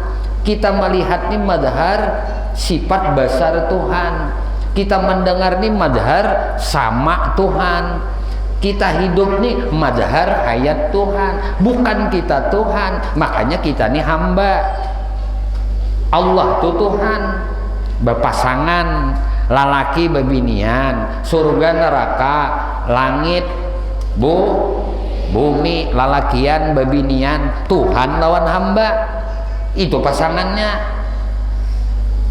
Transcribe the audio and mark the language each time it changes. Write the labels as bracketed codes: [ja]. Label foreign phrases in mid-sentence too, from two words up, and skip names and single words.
[id] Kita melihat ini madhar sifat basar Tuhan. Kita mendengar ini madhar sama Tuhan. Kita hidup nih madhar hayat Tuhan, bukan kita Tuhan. Makanya kita nih hamba. Allah tuh Tuhan, berpasangan, [bjn] lalaki bebinian, [id] surga neraka, langit, bumi, [bjn] lalakian bebinian, [id] Tuhan lawan hamba. Itu pasangannya.